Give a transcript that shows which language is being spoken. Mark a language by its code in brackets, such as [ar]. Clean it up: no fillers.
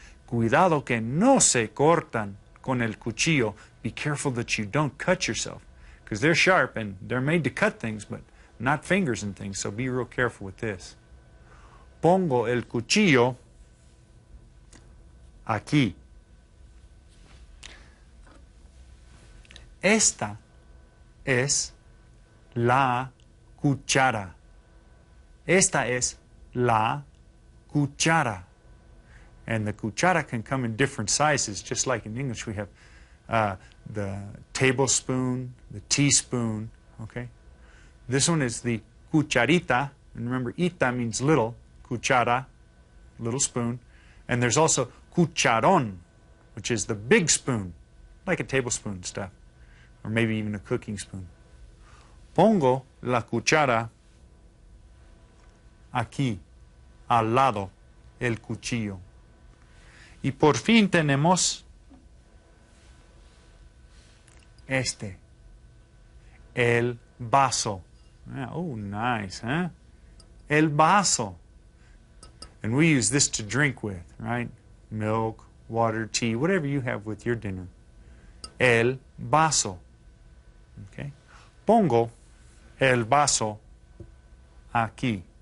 [es] Cuidado que no se cortan con el cuchillo. [en] Be careful that you don't cut yourself, because they're sharp and they're made to cut things, but not fingers and things, so be real careful with this. [es] Pongo el cuchillo aquí. Esta es la cuchara. Esta es la cuchara. [en] And the cuchara can come in different sizes, just like in English we have the tablespoon, the teaspoon, okay? This one is the cucharita, and remember, ita means little, cuchara, little spoon. And there's also cucharon, which is the big spoon, like a tablespoon stuff, or maybe even a cooking spoon. [es] Pongo la cuchara aquí, al lado, el cuchillo. Y por fin tenemos este, el vaso. [en] Oh, nice, huh? [es] El vaso. [en] And we use this to drink with, right? Milk, water, tea, whatever you have with your dinner. [es] El vaso. Okay? Pongo el vaso aquí.